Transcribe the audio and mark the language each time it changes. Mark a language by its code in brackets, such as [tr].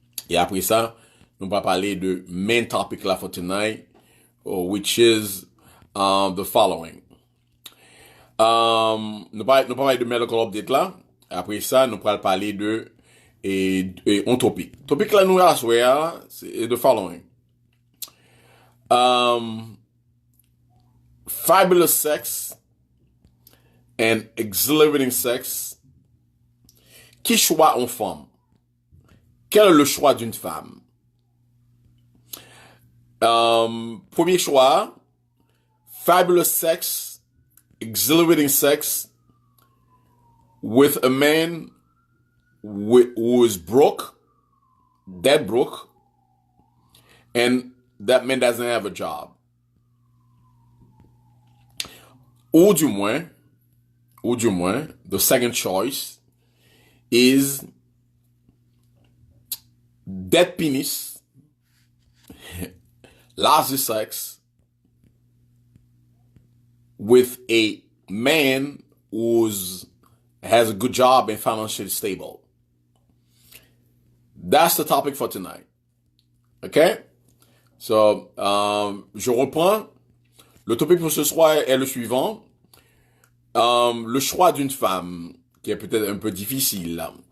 [fr] Et après ça, nous pourrons parler de [en] main topic [fr] là [en] for tonight, which is the following. [fr] Nous pourrons parler de medical update là. Après ça, nous pourrons parler de un topic. Topic là, nous avons c'est [en] the following. Fabulous sex and exhilarating sex. [fr] Qui choisit une femme? Quel est le choix d'une femme? Premier choix, [en] fabulous sex exhilarating sex with a man who is broke, dead broke, and that man doesn't have a job. [fr] Ou du moins, [en] the second choice is dead penis, lousy sex with a man who has a good job and financially stable. That's the topic for tonight. [fr] Okay? So, je reprends. Le topic pour ce soir est le suivant. Le choix d'une femme, qui est peut-être un peu difficile.